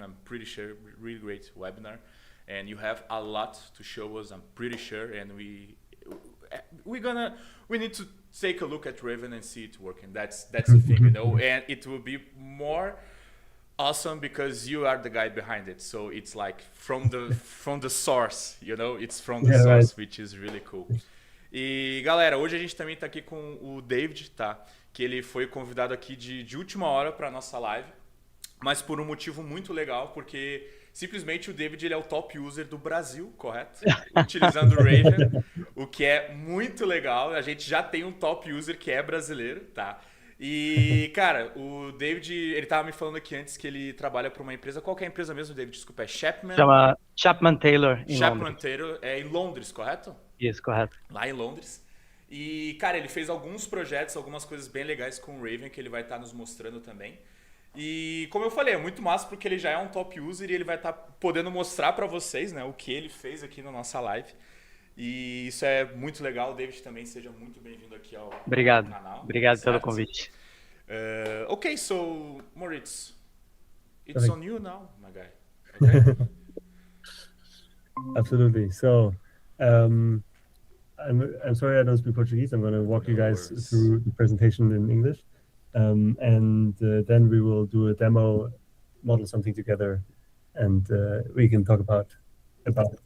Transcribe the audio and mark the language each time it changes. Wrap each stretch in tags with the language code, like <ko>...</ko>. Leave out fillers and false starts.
<en>I'm pretty sure, really great webinar, and you have a lot to show us. I'm pretty sure, and we need to take a look at Raven and see it working. That's the thing, you know, and it will be more awesome because you are the guy behind it. So it's like from the source, you know, it's from the source, right. Which is really cool.</en> <pt>E galera, hoje a gente também tá aqui com o David, tá? Que ele foi convidado aqui de última hora para nossa live, mas por um motivo muito legal, porque simplesmente o David ele é o top user do Brasil, correto? Utilizando o Raven, o que é muito legal. A gente já tem um top user que é brasileiro, tá? E, cara, o David, ele tava me falando aqui antes que ele trabalha para uma empresa. Qual que é a empresa mesmo, David? Desculpa, é Chapman? Chama Chapman Taylor, em Chapman Londres. Taylor, é em Londres, correto? Isso, correto. Lá em Londres. E, cara, ele fez alguns projetos, algumas coisas bem legais com o Raven, que ele vai estar nos mostrando também. E, como eu falei, é muito massa porque ele já é um top user e ele vai estar podendo mostrar para vocês, né, o que ele fez aqui na nossa live. E isso é muito legal. O David também, seja muito bem-vindo aqui ao canal. Obrigado pelo convite.</pt> <en>Okay, so Moritz, it's on you now, my guy. Okay? Absolutely. So, I'm sorry I don't speak Portuguese. I'm going to walk you guys through the presentation in English, and then we will do a demo, model something together, and we can talk about it.</en>